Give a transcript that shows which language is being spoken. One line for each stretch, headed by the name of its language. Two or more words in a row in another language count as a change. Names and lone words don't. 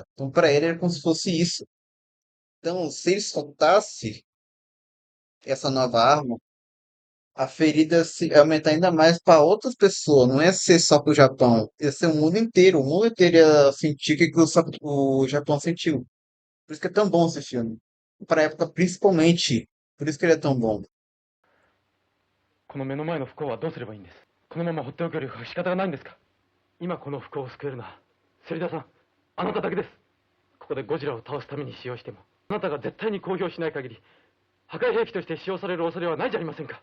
Portuguese: Então, para ele, era como se fosse isso. Então, se ele soltasse essa nova arma, a ferida se aumentar ainda mais para outras pessoas. Não ia ser só para o Japão. Ia ser o mundo inteiro. O mundo inteiro ia sentir o que o Japão sentiu. Por isso que é tão bom esse filme. Para a época, principalmente. Por isso que ele é tão bom.
Japanese: この目の前の不幸はどうすればいいんです？このまま放っておける仕方がないんですか？今この不幸を救えるのは芹田さん、あなただけです。ここでゴジラを倒すために使用しても、あなたが絶対に公表しない限り破壊兵器として使用される恐れはないじゃありませんか。